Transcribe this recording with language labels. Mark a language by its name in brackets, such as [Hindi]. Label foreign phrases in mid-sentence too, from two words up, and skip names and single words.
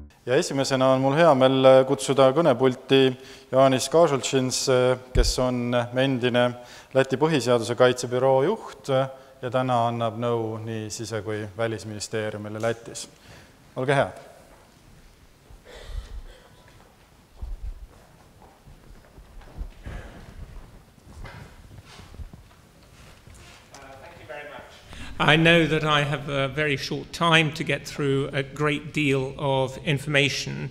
[Estonian] Ja esimesena on mul hea meel kutsuda kõnepulti Jānis Kažociņš, kes on endine Läti Põhiseaduse Kaitse Büroo juht ja täna annab nõu nii sise- kui välisministeeriumile Lätis. Olge head! [English] I know that I have a very short time to get through a great deal of information.